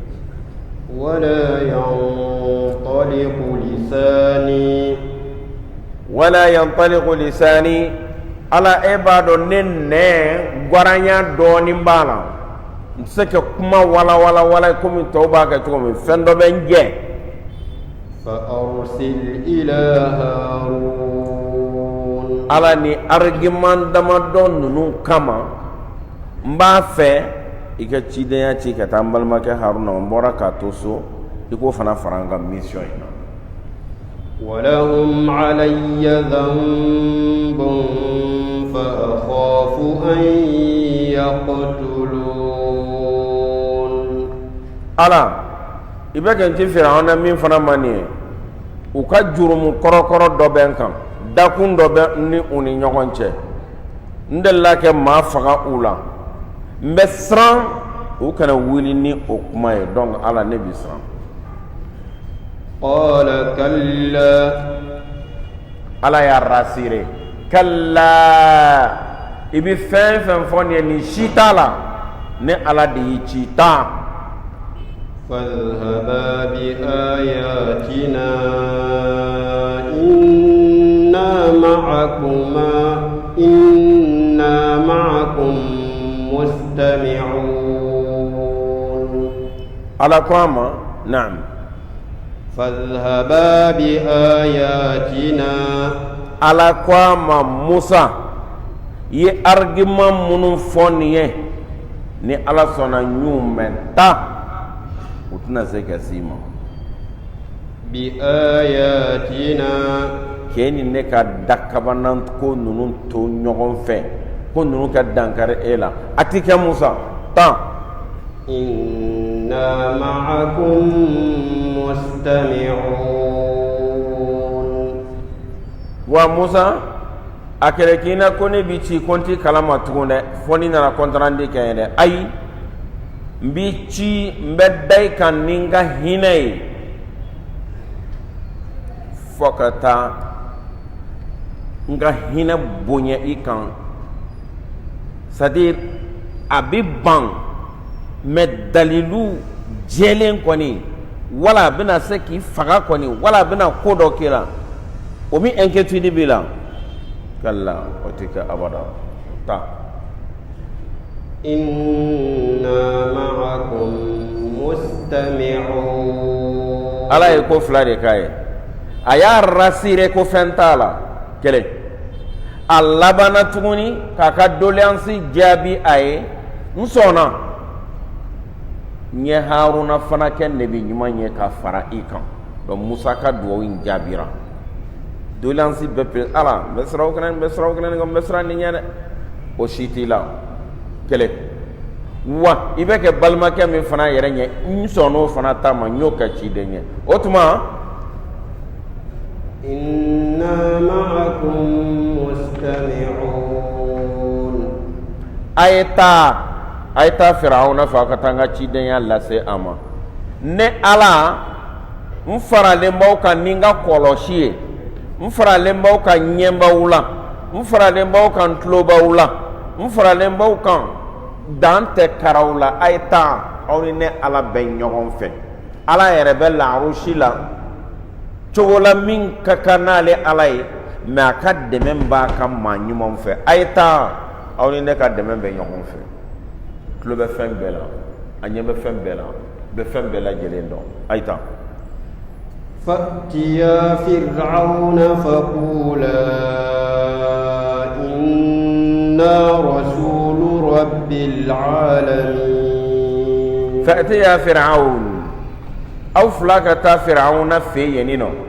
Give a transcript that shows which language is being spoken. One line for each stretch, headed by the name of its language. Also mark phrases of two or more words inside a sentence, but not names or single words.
Arabic: ولا ينطلق لساني
Bambara: ala e b'a dɔn ne nɛn guaranya dɔɔnin b'a la n tɛ se ka kuma wala komi tɔw b'a kɛ cogo min fɛn dɔ bɛ n jɛ.
Arabic: فأرسل إلى هارون.
Bambara: ala ni argument damadɔ ninnu kama n b'a fɛ i ka cidenya ci ka taa n balimakɛ haruna n bɔra k'a to so i k'o fana fara n ka mission in na.
Arabic: ولهم علي ذنب فأخاف أن يقتلون.
Bambara: ala i bɛ kɛ n ci Firawuna min fana ma nin ye u ka jurumu kɔrɔkɔrɔ dɔ bɛ n kan dakun dɔ bɛ ni u ni ɲɔgɔn cɛ n delila kɛ maa faga u la n bɛ siran u kana wuli ni o kuma ye donc ala ne bi siran.
Arabic: قال كلا.
Bambara: ala y'a rassuré kalla i bi fɛn fɛn fɔ nin ye nin si t'a la ne ala de y'i ci taa.
Arabic: فاذهبا بآياتنا إنا معكم مستمعون.
Bambara: ala ko a ma naam.
Arabic: فاذهبا بآياتنا.
Bambara: ala ko a ma musa i ye argument minnu fɔ nin ye ni ala sɔnna ɲu mɛn ta u tɛna se ka s'i ma.
Arabic: بآياتنا.
Bambara: k'e ni ne ka dakabanan ko ninnu to ɲɔgɔn fɛ ko ninnu ka dankari e la a ti kɛ musa tan.
Arabic: إنا معكم مستمعون.
Bambara: wa musa a kɛlɛ k'i na ko ne bi ci ko n ti kalama tugun dɛ fo ni nana kɔntarandi kɛ ye dɛ ayi n bi ci n bɛ da i kan ni n ka hinɛ ye fo ka taa n ka hinɛ bonya i kan
French: c'est à dire
Bambara: a bi ban mais dalilu jɛlen kɔni wala a bɛna se k'i faga kɔni wala a bɛna ko dɔ k'i la o min inquiétude b'i la kalla o tɛ kɛ abada ta.
Arabic: إنا معكم مستمعون.
Bambara: ala ye ko fila de k'a ye a y'a rassuré ko fɛn t'a la kelen a labanna tuguni k'a ka doléance jaabi a ye n sɔnna n ye haruna fana kɛ nabi ɲuman ye ka fara i kan donc musa ka duwawu in jaabira doléance bɛɛ pe ala n bɛ siran o kɛnɛ n bɛ siran o kɛnɛ n bɛ siran nin ɲɛ dɛ o si t'i la kelen wa i bɛ kɛ balimakɛ min fana yɛrɛ ɲɛ n sɔnn'o fana ta ma n y'o kɛ ciden ye o tuma
Arabic: إنا معكم مستمعون.
Bambara: a ye taa Firawuna fɛ a ka taa n ka cidenya lase a ma ne ala n faralen b'aw kan ni n ka kɔlɔsi ye n faralen b'aw kan ɲɛbaw la n faralen b'aw kan tulobaw la n faralen b'aw kan dan tɛ karaw la a ye taa aw ni ne ala bɛ ɲɔgɔn fɛ ala yɛrɛ bɛ laarusi la cogola min ka kan n'ale ala ye mais a ka dɛmɛ b'a ka maa ɲumanw fɛ a ye taa aw ni ne ka dɛmɛ bɛ ɲɔgɔn fɛ tulo bɛ fɛn bɛɛ la a ɲɛ bɛ fɛn bɛɛ la bɛ fɛn bɛɛ lajɛlen dɔn a ye taa
Arabic: فأتيا فرعون فقولا إنا رسول رب العالمين فأتيا فرعون أو فلاكة فرعون في ينينو